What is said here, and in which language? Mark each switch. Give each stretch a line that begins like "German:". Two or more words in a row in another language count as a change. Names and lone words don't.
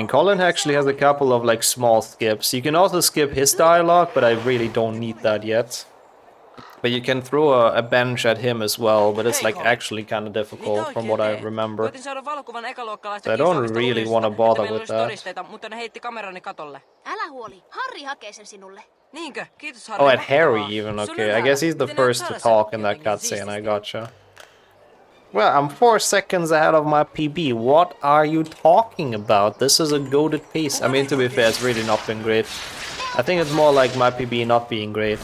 English: Colin actually has a couple of like small skips. You can also skip his dialogue, but I really don't need that yet. But you can throw a bench at him as well, but it's like actually kind of difficult from what I remember. So I don't really want to bother with that.
Finnish: Älä huoli, Harri hakee sen sinulle. Niinkö? Kiitos Harri.
English: Oh, at Harry even, okay. I guess he's the first to talk in that cutscene, I gotcha. Well, I'm 4 seconds ahead of my PB. What are you talking about? This is a goated pace. I mean, to be fair, it's really not been great. I think it's more like my PB not being great.